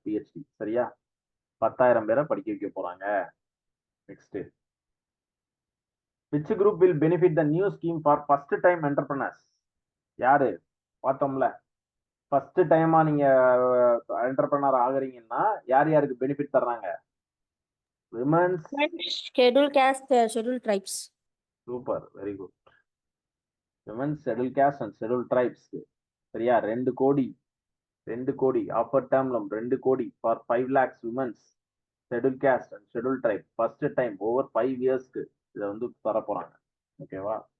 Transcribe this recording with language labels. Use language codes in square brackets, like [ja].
[ta] PhD. சரியா? 10,000 பேரை படிக்க வைக்க போறாங்க. Next. [en] Which group will benefit the new scheme for first time entrepreneurs? [ta] யாரு? பார்த்தோம்ல, ஃபர்ஸ்ட் டைமா நீங்க என்டர்பிரனர் ஆகுறீங்கன்னா யார் யாருக்கு பெனிஃபிட் தர்றாங்க? Women's, [en] scheduled caste, scheduled tribes. [ta] Super, very good. Women's, schedule cost and schedule tribes. சரியா? 2 கோடி. 2 கோடி ஆஃபர் டேர்ம் லோன் 2 கோடி for 5 lakhs women's, schedule cost and schedule try. First time over 5 இயர்ஸ்க்கு இதை வந்து தர போறாங்க. ஓகேவா?